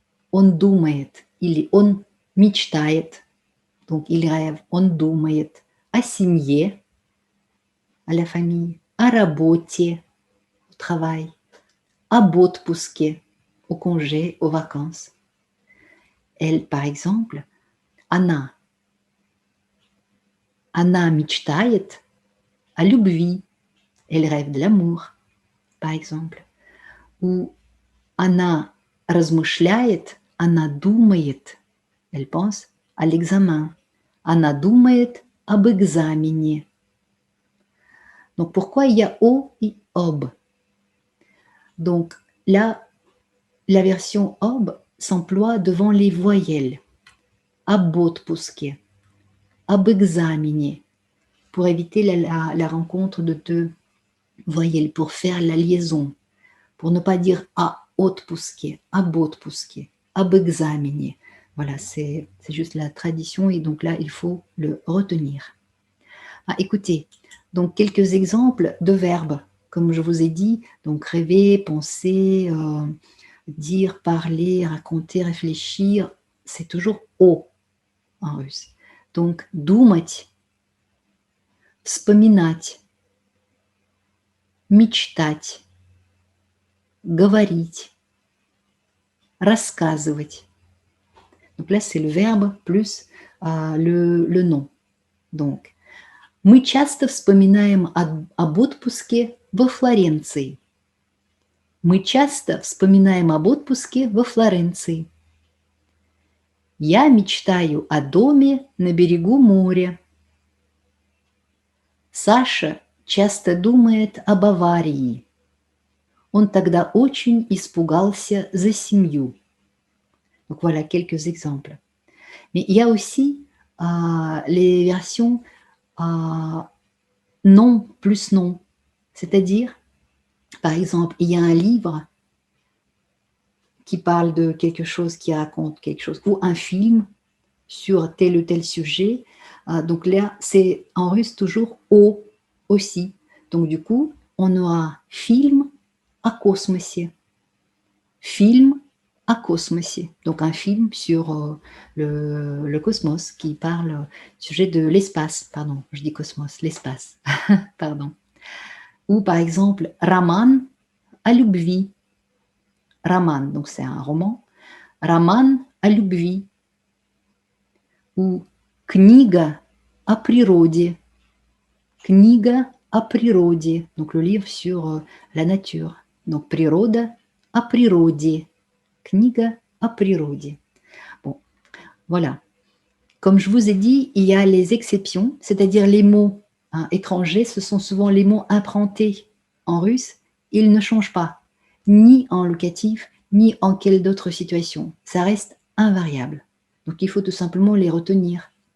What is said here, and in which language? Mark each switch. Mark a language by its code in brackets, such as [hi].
[ru] Он думает. Или он мечтает. [fr] Donc il rêve. [ru] Он думает о семье, [fr] à la famille, [ru] о работе, [fr] au travail, [ru] об отпуске, [fr] au congé, aux vacances. Elle, par exemple, [ru] она мечтает о любви. [fr] Elle rêve de l'amour, par exemple. [ru] Ou она размышляет, она думает. [fr] Elle pense à l'examen. [ru] Она думает об экзамене. [fr] Donc, pourquoi il y a o et ob? Donc, là, la version ob s'emploie devant les voyelles. [ru] Об отпуске, об экзамене, [fr] pour éviter la rencontre de deux voyelles, pour faire la liaison, pour ne pas dire à отпуске, [ru] об отпуске, об экзамене. [fr] Voilà, c'est juste la tradition et donc là, il faut le retenir. Ah, écoutez, donc quelques exemples de verbes, comme je vous ai dit, donc rêver, penser, dire, parler, raconter, réfléchir, c'est toujours «о» en russe. [ru] Donc думать, вспоминать, мечтать, говорить, рассказывать. [fr] Donc là, c'est le verbe plus le nom. [ru] Donc, мы часто вспоминаем об отпуске во Флоренции. Мы часто вспоминаем об отпуске во Флоренции. Я мечтаю о доме на берегу моря. Саша часто думает об аварии. Он тогда очень испугался за семью. [fr] Donc voilà quelques exemples. Mais il y a aussi les versions non plus non. C'est-à-dire, par exemple, il y a un livre qui parle de quelque chose, qui raconte quelque chose, ou un film sur tel ou tel sujet. Donc là, c'est en russe toujours «о» aussi. Donc du coup, on aura film [ru] о космосе. [fr] Film à космосе. Donc un film sur le cosmos qui parle sujet de l'espace. Pardon, je dis cosmos, l'espace. Pardon. Ou par exemple, [ru] роман о любви. [fr] Роман, donc c'est un roman. [ru] Роман о любви. Ou книга о природе. Книга о природе. [fr] Donc le livre sur la nature. [ru] Donc природа о природе. Книга о природе. [fr] Bon, voilà. Comme je vous ai dit, il y a les exceptions, c'est-à-dire les mots étrangers, ce sont souvent les mots improntés en russe. Ils ne changent pas, ni en locatif, ni en quelle d'autre situation. Ça reste invariable. Donc il faut tout simplement les retenir.